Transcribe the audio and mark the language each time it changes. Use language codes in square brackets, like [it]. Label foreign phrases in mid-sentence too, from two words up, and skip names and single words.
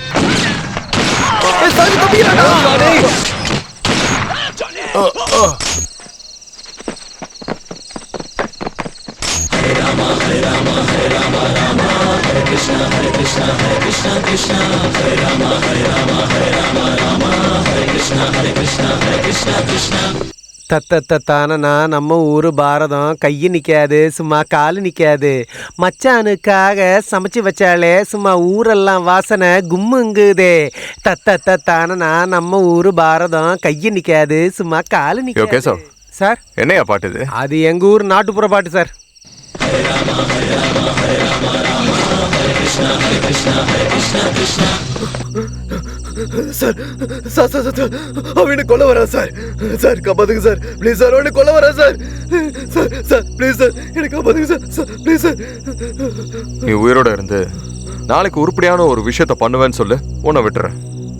[ta] சாரி தப்பிடா. [hi] हरे राम हरे राम हरे राम राम हरे कृष्णा कृष्णा कृष्णा हरे राम राम हरे कृष्णा कृष्णा. [ta] தத்தத்தானா நம்ம ஊரு பாரதம் கையை நிக்காது, சும்மா காலு நிக்காது. மச்சானுக்காக சமைச்சு வச்சாலே சும்மா ஊரெல்லாம் வாசனை கும்முங்குதே. தத்தத்தானா நம்ம ஊரு பாரதம் கையை நிக்காது, சும்மா காலு நிக்காது. சார் என்னையா பாட்டு இது? அது எங்க ஊர் நாட்டுப்புற பாட்டு சார். [hi] हरे राम राम हरे कृष्णा कृष्णा. [ta] சார் சார் சார் சார் அவனை கொல்ல வரா சார். சார் காப்பாத்துங்க சார் ப்ளீஸ் சார். அவனை கொல்ல வரா சார். சார் சார் ப்ளீஸ் சார் எனக்கு காப்பாத்துங்க சார். சார் ப்ளீஸ் சார். நீ உயிரோட இருந்து நாளைக்கு உருப்படியான ஒரு விஷயத்த பண்ணுவேன்னு சொல்லு, உன்னை விட்டுறேன்.